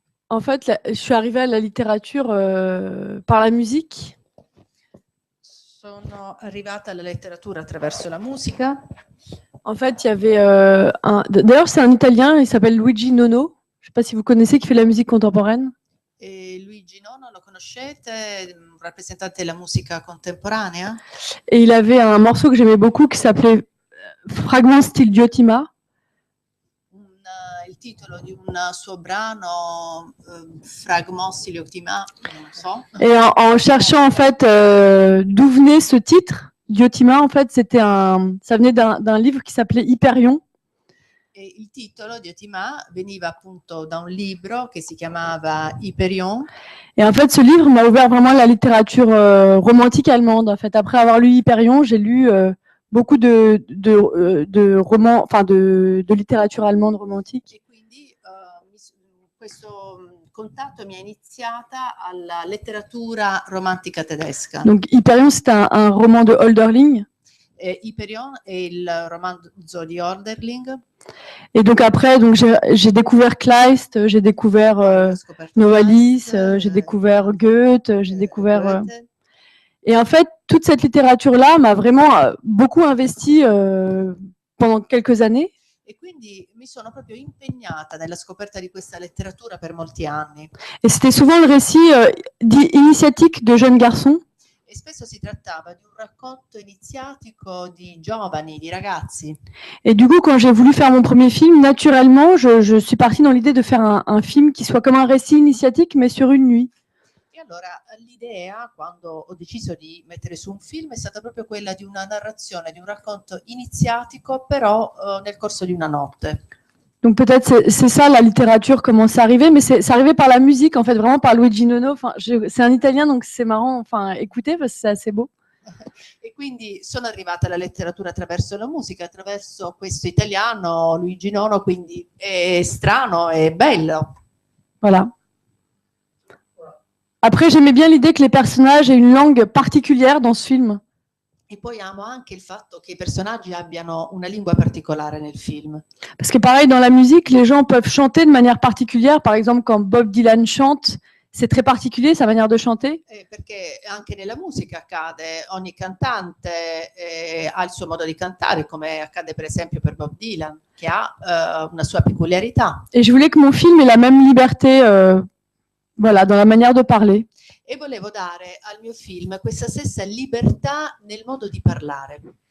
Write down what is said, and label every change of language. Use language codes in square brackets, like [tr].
[fr] En fait, je suis arrivée à la littérature par la musique. [it] Sono arrivata alla letteratura attraverso la musica. [fr] En fait, il y avait d'ailleurs, c'est un Italien, il s'appelle Luigi Nono. Je ne sais pas si vous connaissez, qui fait de la musique contemporaine. [it] E Luigi Nono, lo conoscete? Un rappresentante della musica contemporanea. [fr] Et il avait un morceau que j'aimais beaucoup qui s'appelait Fragment style Diotima. [it] Il titolo di un suo brano, Fragment style Diotima, non so. [fr] Et en cherchant en fait d'où venait ce titre, Diotima, en fait, ça venait d'un livre qui s'appelait Hyperion. [it] E il titolo Diotima veniva appunto da un libro che si chiamava Hyperion. [fr] Et en fait, ce livre m'a ouvert vraiment la littérature romantique allemande. En fait, après avoir lu Hyperion, j'ai lu beaucoup de romans, enfin de littérature allemande romantique. [it] E quindi questo contatto mi ha iniziata alla letteratura romantica tedesca. [fr] Donc Hyperion, c'est un roman de Hölderlin. [it] Hyperion è il romanzo di Hölderlin. [fr] Et donc après, donc j'ai découvert Kleist, j'ai découvert Novalis, j'ai découvert Goethe, j'ai découvert... Et en fait, toute cette littérature-là m'a vraiment beaucoup investi pendant quelques années. [it] E quindi mi sono proprio impegnata nella scoperta di questa letteratura per molti anni. [fr] Et c'était souvent le récit initiatique de jeunes garçons. [it] E spesso si trattava di un racconto iniziatico di giovani, di ragazzi. [fr] Et du coup, quand j'ai voulu faire mon premier film, naturellement, je suis partie dans l'idée de faire un film qui soit comme un récit initiatique, mais sur une nuit. [it] E allora l'idea, quando ho deciso di mettere su un film, è stata proprio quella di una narrazione, di un racconto iniziatico, però nel corso di una notte. [fr] Donc peut-être c'est ça la littérature, comment c'est arrivé, mais c'est arrivé par la musique, en fait, vraiment par Luigi Nono. Enfin, c'est un Italien, donc c'est marrant, enfin, écoutez, parce que c'est assez beau. [it] E quindi sono arrivata alla letteratura attraverso la musica, attraverso questo italiano, Luigi Nono, quindi è strano, è bello. [fr] Voilà. Après, j'aimais bien l'idée que les personnages aient une langue particulière dans ce film. [it] E poi amo anche il fatto che i personaggi abbiano una lingua particolare nel film. [fr] Parce que pareil, dans la musique, les gens peuvent chanter de manière particulière. Par exemple, quand Bob Dylan chante, c'est très particulier, sa manière de chanter. [it] Perché anche nella musica accade, ogni cantante ha il suo modo di cantare, come accade per esempio per Bob Dylan, che ha una sua peculiarità. [fr] Et je voulais que mon film ait la même liberté, voilà, dans la manière de parler. [it] E volevo dare al mio film questa stessa libertà nel modo di parlare.